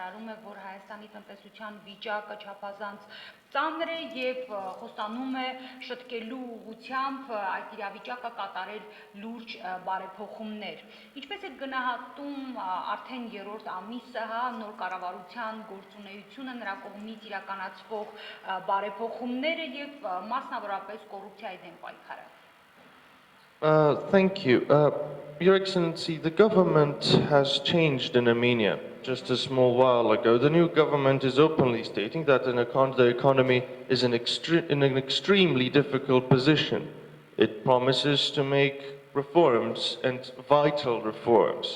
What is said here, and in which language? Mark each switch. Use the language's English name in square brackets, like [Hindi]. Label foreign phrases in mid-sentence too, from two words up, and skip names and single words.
[Armenian] է, որ Հայաստանի տնտեսության վիճակը չափազանց ծանր է եւ խոստանում է շտկելու ուղղությամբ այդ իրավիճակը կատարել լուրջ բարեփոխումներ։ Ինչպես է գնահատում արդեն երրորդ ամիսը, նոր կառավարության գործունեությունը, նրա կողմից իրականացվող բարեփոխումները եւ մասնավորապես կոռուպցիայի դեմ պայքարը։ [English] Thank you. Your Excellency, the government has changed in Armenia just a small while ago. The new government is openly stating that the economy is in an extremely difficult position. It promises to make reforms and vital reforms.